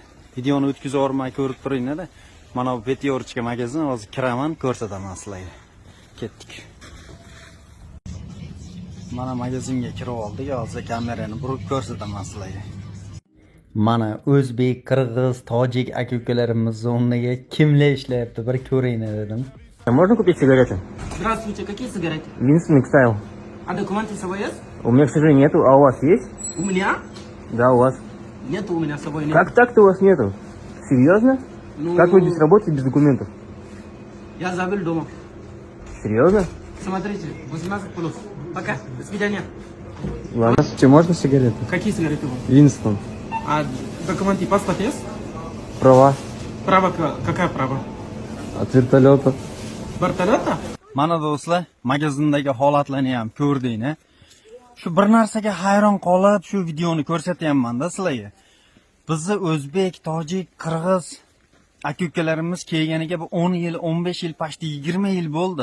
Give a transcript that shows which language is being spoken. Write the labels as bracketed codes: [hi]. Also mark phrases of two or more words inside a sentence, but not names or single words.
[uz] Videoni o'tkazib o'rmay ko'rib turinglar-da. Mana bu Petyorchka magazin, hozir kiraman, ko'rsataman sizlarga. Ketdik. Mana magazinga kirib oldik, hozir kamerani burib ko'rsataman sizlarga. Mana o'zbek, qirg'iz, tojik aka-ukalarimizni o'rniga kimlar ishlayapti, bir ko'ringlar dedim. [ru] Можно купить сигареты? Здравствуйте, какие сигареты? Winston Style. А документы с собой есть? У меня, к сожалению, нету. А у вас есть? У меня? Да, у вас. Нету у меня с собой. Нет. Как так-то у вас нету? Серьезно? Ну, Как вы здесь работаете без документов? Я забыл дома. Серьезно? Смотрите, 18 плюс. Пока, до свидания. Ладно. Можно сигареты? Какие сигареты вам? Winston. А документы, паспорт есть? Права Право, какая право? от вертолета. Вертолета? [uz] Mana do'stlar, magazindagi holatlarni ham ko'rdinglar. Shu bir narsaga hayron qolib, shu videoni ko'rsatyapman-da sizlarga. Bizni o'zbek, tojik, qirg'iz aka-ukalarimiz kelganiga bu 10 yil, 15 yil, pashti 20 yil bo'ldi.